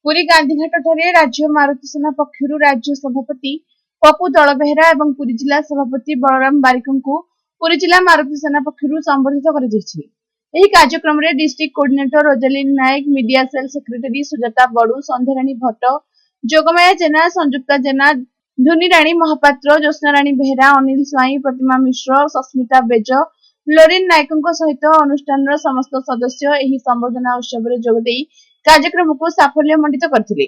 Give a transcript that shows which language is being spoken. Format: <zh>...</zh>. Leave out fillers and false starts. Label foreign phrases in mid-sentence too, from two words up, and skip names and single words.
<or>ପୁରୀ ଗାନ୍ଧୀଘାଟ ଠାରେ ରାଜ୍ୟ ମାରୁତି ସେନା ପକ୍ଷରୁ ରାଜ୍ୟ ସଭାପତି ପପ୍ପୁ ଦଳବେହେରା ଏବଂ ପୁରୀ ଜିଲ୍ଲା ସଭାପତି ବଳରାମ ବାରିକଙ୍କୁ ପୁରୀ ଜିଲ୍ଲା ମାରୁତି ସେନା ପକ୍ଷରୁ ସମ୍ବୋଧିତ କରାଯାଇଛି। ଏହି କାର୍ଯ୍ୟକ୍ରମରେ ଡିଷ୍ଟ୍ରିକ୍ଟ କୋଅର୍ଡିନେଟର ରୋଜାଲିନ୍ ନାୟକ, ମିଡିଆ ସେଲ୍ ସେକ୍ରେଟାରୀ ସୁଜାତା ବଡୁ, ସନ୍ଧ୍ୟାରାଣୀ ଭଟ୍ଟ, ଯୋଗମାୟା ଜେନା, ସଂଯୁକ୍ତା ଜେନା, ଧୁନିରାଣୀ ମହାପାତ୍ର, ଜ୍ୟୋତ୍ସ୍ନାରାଣୀ ବେହେରା, ଅନିଲ ସ୍ୱାଇଁ, ପ୍ରତିମା ମିଶ୍ର, ସସ୍ମିତା ବେଜ, ଲୋରିନ୍ ନାୟକଙ୍କ ସହିତ ଅନୁଷ୍ଠାନର ସମସ୍ତ ସଦସ୍ୟ ଏହି ସମ୍ବର୍ଦ୍ଧନା ଉତ୍ସବରେ ଯୋଗଦେଇ କାର୍ଯ୍ୟକ୍ରମକୁ ସାଫଲ୍ୟମଣ୍ଡିତ କରିଥିଲେ।</or>